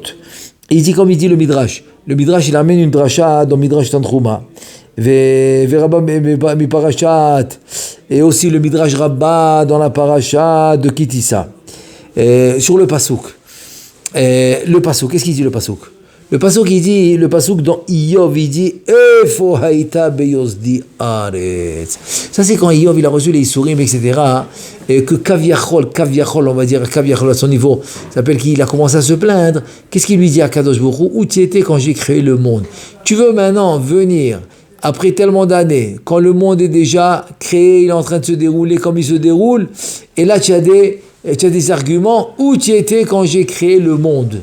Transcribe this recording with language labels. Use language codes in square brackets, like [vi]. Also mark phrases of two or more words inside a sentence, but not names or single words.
[fr] Et il dit comme il dit le Midrash. Le Midrash, il amène une dracha dans Midrash Tantruma. Et aussi le Midrash Rabbah dans la paracha de Kitissa. Sur le Pasouk. Le Pasouk, qu'est-ce qu'il dit le Pasouk? Le Pasouk dans Iyov, il dit [he] איפה היית ביסדי ארץ. [fr] Ça c'est quand Iyov il a reçu les Isurim, etc. Et que Kaviachol, on va dire Kaviachol à son niveau, s'appelle qu'il a commencé à se plaindre. Qu'est-ce qu'il lui dit à Kadosh Baruch Hu? Où tu étais quand j'ai créé le monde? Tu veux maintenant venir après tellement d'années, quand le monde est déjà créé, il est en train de se dérouler comme il se déroule, et là tu as des arguments, où tu étais quand j'ai créé le monde?